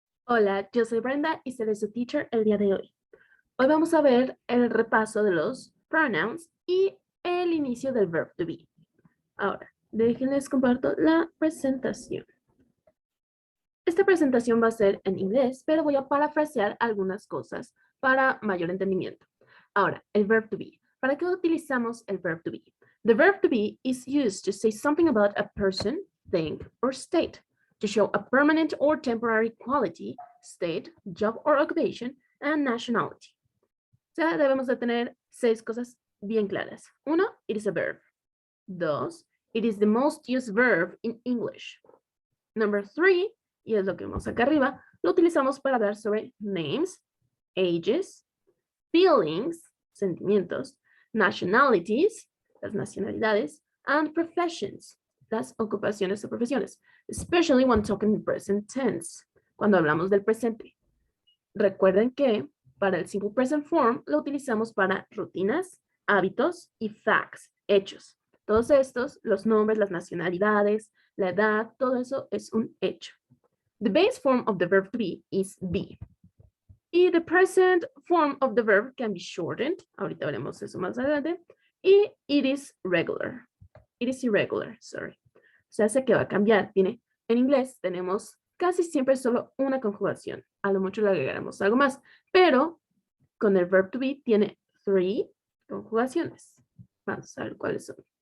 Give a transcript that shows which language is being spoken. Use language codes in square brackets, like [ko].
[es] Hola, yo soy Brenda y seré su teacher el día de hoy. Hoy vamos a ver el repaso de los pronouns y el inicio del verb to be. Ahora, déjenles comparto la presentación. Esta presentación va a ser en inglés, pero voy a parafrasear algunas cosas para mayor entendimiento. Ahora, el verb to be. ¿Para qué utilizamos el verb to be? [en] The verb to be is used to say something about a person, thing, or state, to show a permanent or temporary quality, state, job or occupation, and nationality. [es] O sea, debemos de tener 6 cosas bien claras. [en] 1, it is a verb. 2, it is the most used verb in English. [es] Number 3, y es lo que vemos acá arriba, lo utilizamos para hablar sobre [en] names, ages, feelings, [es] sentimientos, nationalities, las nacionalidades, [en] and professions, [es] las ocupaciones o profesiones, [en] especially when talking in present tense, [es] cuando hablamos del presente. Recuerden que para el simple present form lo utilizamos para rutinas, hábitos y facts, hechos. Todos estos, los nombres, las nacionalidades, la edad, todo eso es un hecho. [en] The base form of the verb to be is be. Y the present form of the verb can be shortened. [es] Ahorita veremos eso más adelante. Y [en] it is regular. It is irregular, sorry. [es] O sea, sé que va a cambiar. Tiene, en inglés tenemos casi siempre solo una conjugación. A lo mucho le agregaremos algo más. Pero con el verb to be tiene 3 conjugaciones. Vamos a ver cuáles son.